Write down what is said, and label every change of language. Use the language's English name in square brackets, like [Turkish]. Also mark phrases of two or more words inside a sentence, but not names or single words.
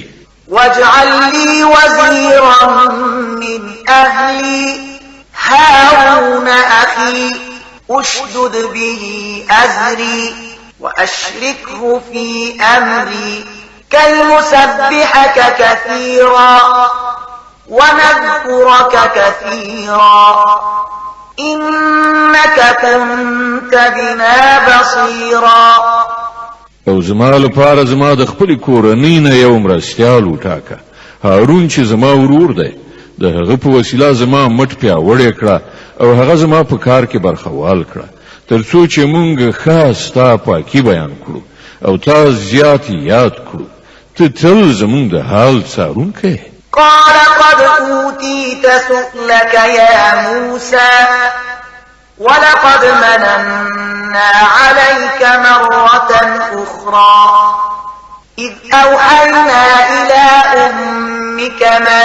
[Arabic] واجعل لي وزيرا من أهلي هارون أخي أشدد به أزري وأشركه في أمري كي نسبحك كثيرا ونذكرك كثيرا إنك كنت بنا بصيرا. [Pashto] او زما لپاره زما د خپل کورنۍ نه یو مرستیال وټاکه هارون چې زما ورور دی د هغه په وسیله زما مټ پیاوړی کړه او هغه زما په کار کې برخوال کړه تر څو چې مونږ خاص تا پاکي بیان کړو او تا زیات یاد کړو ته تل زمونږ د حال څارونکی. [Arabic] قال قد أوتيت سؤلك يا موسى ولقد مننا عليك مرة أخرى إذ أوحينا إلى أمك ما